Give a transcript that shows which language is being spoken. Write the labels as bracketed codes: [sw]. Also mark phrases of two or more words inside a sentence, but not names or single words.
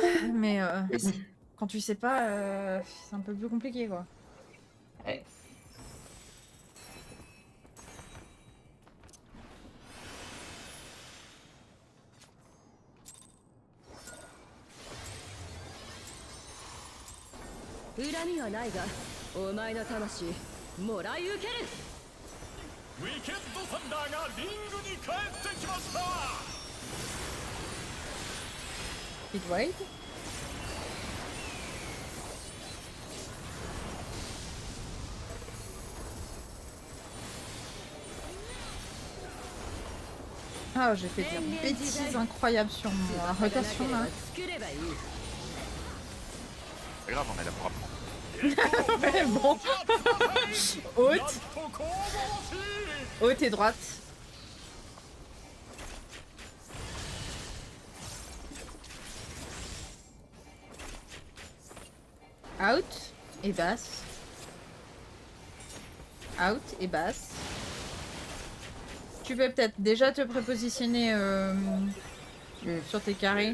[fr] Mais quand tu sais pas, c'est un peu plus compliqué, quoi. Ouais. [ja] Wicked's 恨みはないが、お前の魂もらい受ける。ウィケッドサンダーがリングに帰ってきました。 [en] Speed Wade. [fr] Ah, j'ai fait des bêtises incroyables sur ma rotation là. [ja] 作ればいい。 [fr] C'est grave, on est là pour apprendre. Ouais, bon. Haute, [ja] と攻防し [fr] haute et droite. Out et basse. Out et basse. Tu peux peut-être déjà te prépositionner sur tes carrés.